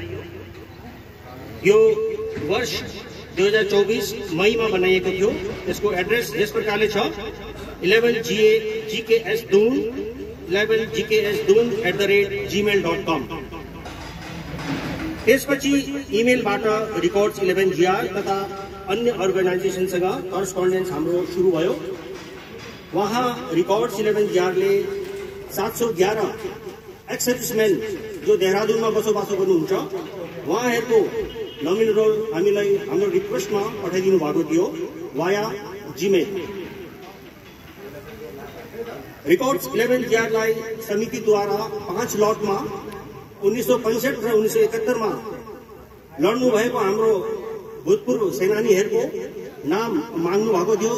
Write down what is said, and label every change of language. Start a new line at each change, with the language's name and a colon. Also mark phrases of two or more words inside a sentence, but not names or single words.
Nepali: यो वर्ष 2024 मई में बनाइएको थियो। यसको एड्रेस यस प्रकारले छ 11gksdoon@gmail.com। त्यसपछि इमेलबाट रिकॉर्ड्स 11GR तथा अन्य अर्गनाइजेसनसँग करस्पोन्डेन्स हाम्रो सुरु भयो। वहाँ रिकॉर्ड्स 11GR ले 711 एक्स-सर्भिसमेन जो देहरादूनमा बसोबासो गर्नुहुन्छ उहाँहरूको
English: nominal roll
Nepali: हामीलाई हाम्रो रिक्वेस्टमा पठाइदिनु भएको थियो
English: via Gmail.
Nepali: रिकॉर्ड्स 11GR लाई समितिद्वारा 5 लटमा 1965 र 1971 मा लड्नु भएको हाम्रो भूतपूर्व सेनानीहरूको नाम माग्नु भएको थियो।